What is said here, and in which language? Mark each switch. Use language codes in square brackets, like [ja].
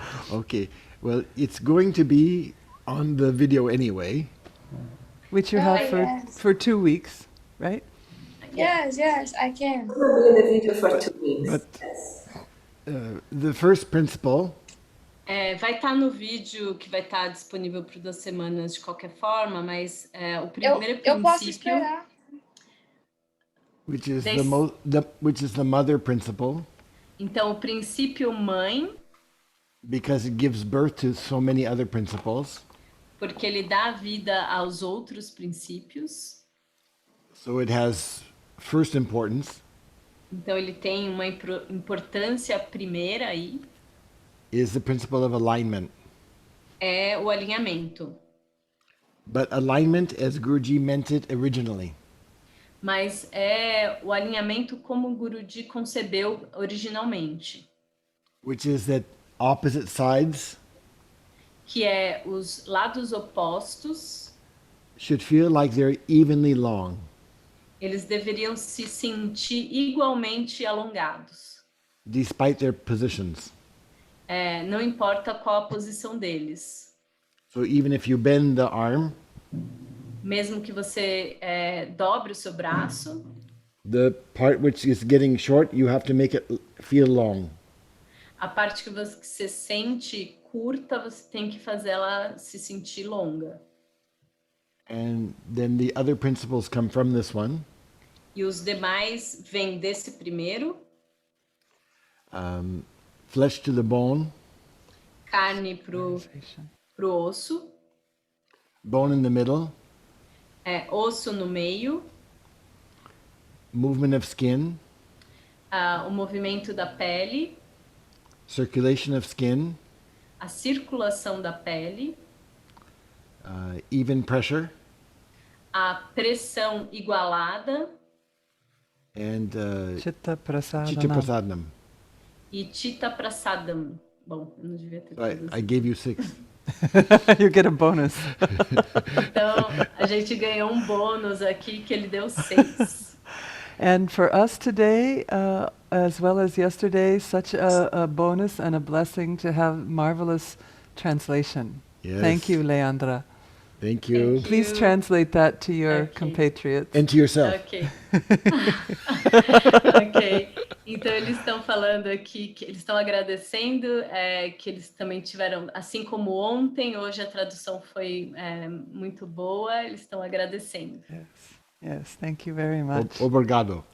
[en] Okay, well, it's going to be on the video anyway. Which you have for 2 weeks, right? Yes, I can. We'll be in the video for 2 weeks. But Yes. the first principle [pt] Vai estar no vídeo que vai estar disponível por 2 semanas de qualquer forma, mas o primeiro Eu posso princípio, esperar. [en] which is This- which is the mother principle, [pt] então o princípio mãe, [en] because it gives birth to so many other principles. [pt] porque ele dá vida aos outros princípios. [en] So it has first importance [pt] Então ele tem uma importância primeira aí, [en] is the principle of alignment. [pt] é o alinhamento. [en] But alignment as Guruji meant it originally. [pt] Mas é o alinhamento como o Guruji concebeu originalmente, [en] Which is that opposite sides [pt] que é os lados opostos, [en] should feel like they're evenly long. [pt] eles deveriam se sentir igualmente alongados. [en] Despite their positions. [pt] Não importa qual a posição deles. [en] So even if you bend the arm, [pt] Mesmo que você dobre o seu braço, [en] the part which is getting short, you have to make it feel long. [pt] a parte que você sente curta, você tem que fazer ela se sentir longa. [en] And then the other principles come from this one. [pt] E os demais vêm desse primeiro, [en] Flesh to the bone, [pt] carne pro osso, [en] bone in the middle, [pt] osso no meio, [en] movement of skin, [pt] o movimento da pele, [en] circulation of skin, [pt] a circulação da pele, [en] even pressure, [pt] a pressão igualada [en] and Chitta prasadana. chitta prasadnam. [pt] e chitta prasadam. Bom, eu não devia ter [en] So I [pt] traduzido. [en] gave you 6. You get a bonus. [pt] Então, a gente ganhou um bônus aqui que ele deu 6. [en] And for us today, as well as yesterday, such a bonus and a blessing to have marvelous translation. Yes. Thank you, Leandra. Thank you. Thank you. Please translate that to your Okay. compatriots. And to yourself. Ok. Ok. [pt] Então eles estão falando aqui que eles estão agradecendo, que eles também tiveram, assim como ontem, hoje a tradução foi muito boa, eles estão agradecendo. [en] Yes, thank you very much. [pt] Obrigado.